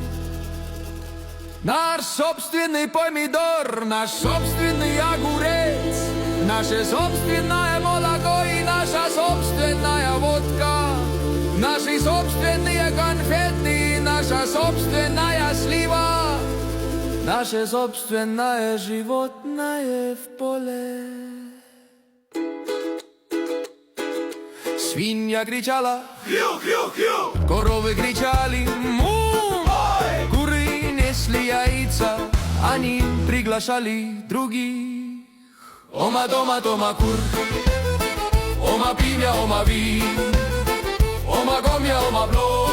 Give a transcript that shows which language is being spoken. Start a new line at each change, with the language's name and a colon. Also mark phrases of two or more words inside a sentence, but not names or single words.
Russian: Наш собственный помидор, наш собственный огурец, наше собственное молоко и наша собственная водка, наши собственные конфеты, наша собственная слива, наше собственное животное в поле. Свинья кричала «Хью-хью-хью», коровы кричали «Му», куры несли яйца, они приглашали других.
Estonian: Oma tomat, oma kurv, oma piim ja oma viin, oma komm ja oma ploom.